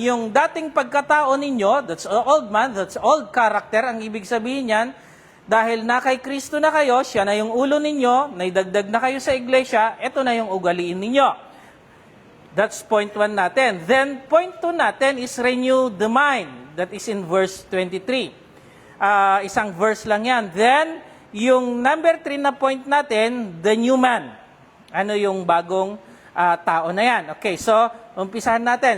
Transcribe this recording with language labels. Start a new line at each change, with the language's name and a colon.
Filipino: Yung dating pagkatao ninyo,
English: that's old man, that's old character.
Filipino: Ang ibig sabihin yan, dahil na kay Kristo na kayo, siya na yung ulo ninyo, naidagdag na kayo sa iglesia, ito na yung ugaliin ninyo.
English: That's point 1 natin. Then, point 2 natin is renew the mind. That is in verse 23.
Filipino: Isang verse lang yan.
English: Then, yung number 3 na point natin, the new man.
Filipino: Ano yung bagong tao na yan. Okay, so, umpisahan natin.